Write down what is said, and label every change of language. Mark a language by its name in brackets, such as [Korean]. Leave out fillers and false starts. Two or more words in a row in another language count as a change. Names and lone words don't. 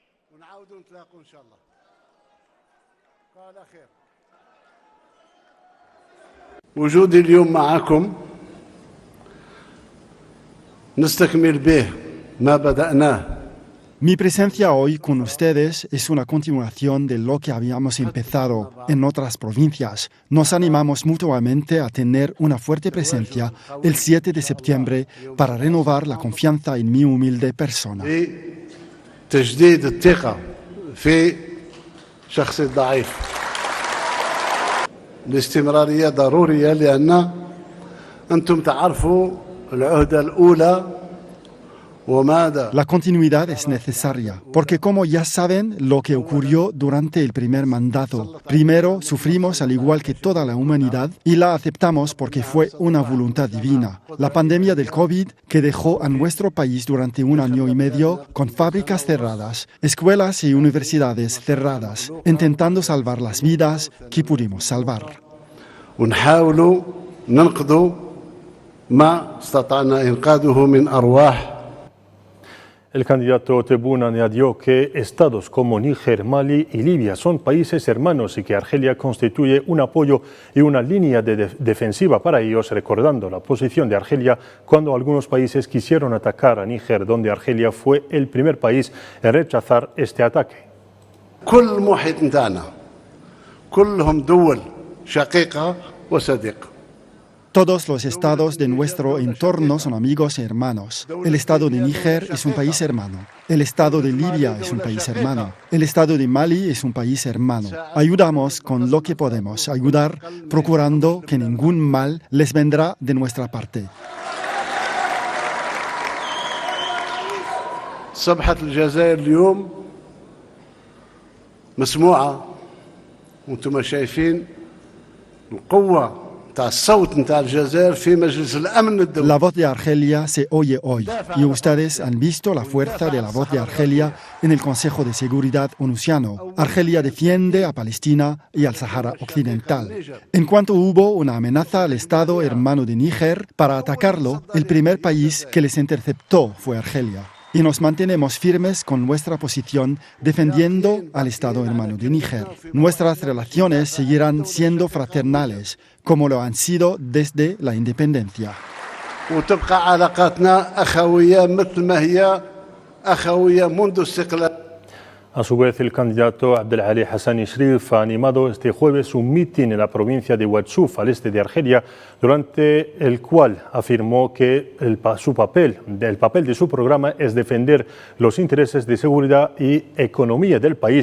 [Arabic] وجودي اليوم معكم نستكمل به ما بدأناه. [Spanish] Mi presencia hoy con ustedes es una continuación de lo que habíamos empezado en otras provincias. Nos animamos mutuamente a tener una fuerte presencia el 7 de septiembre para renovar la confianza en mi humilde persona. [Arabic] تجديد الثقة في شخص الضعيف. الاستمرارية ضرورية لأن أنتم تعرفوا العهدة الأولى. [Spanish] La continuidad es necesaria, porque como ya saben lo que ocurrió durante el primer mandato. Primero, sufrimos al igual que toda la humanidad y la aceptamos porque fue una voluntad divina. La pandemia del COVID que dejó a nuestro país durante 1 año y medio con fábricas cerradas, escuelas y universidades cerradas, intentando salvar las vidas que pudimos salvar. [Arabic] ونحاولوا ننقذوا ما استطعنا إنقاذه من أرواح. [Spanish] El candidato Tebboune añadió que estados como Níger, Mali y Libia son países hermanos y que Argelia constituye un apoyo y una línea defensiva para ellos, recordando la posición de Argelia cuando algunos países quisieron atacar a Níger, donde Argelia fue el primer país en rechazar este ataque. [Arabic] كل المحيط نتاعنا كلهم دول شقيقة وصديقة. [Spanish] Todos los estados de nuestro entorno son amigos y hermanos. El estado de Níger es un país hermano. El estado de Libia es un país hermano. El estado de Mali es un país hermano. Ayudamos con lo que podemos ayudar, procurando que ningún mal les vendrá de nuestra parte. [Arabic] صبحة الجزائر اليوم مسموعة وانتم شايفين القوة. [Spanish] La voz de Argelia se oye hoy y ustedes han visto la fuerza de la voz de Argelia en el Consejo de Seguridad onusiano. Argelia defiende a Palestina y al Sahara Occidental. En cuanto hubo una amenaza al Estado hermano de Níger para atacarlo, el primer país que les interceptó fue Argelia. Y nos mantenemos firmes con nuestra posición defendiendo al Estado hermano de Níger. Nuestras relaciones seguirán siendo fraternales, como lo han sido desde la independencia. [Arabic] وتبقى علاقاتنا أخوية مثل ما هي أخوية منذ استقلال. [Spanish] A su vez, el candidato Abdelali Hassani Shrif ha animado este jueves un mitin en la provincia de Ouadchouf, al este de Argelia, durante el cual afirmó que el papel de su programa es defender los intereses de seguridad y economía del país.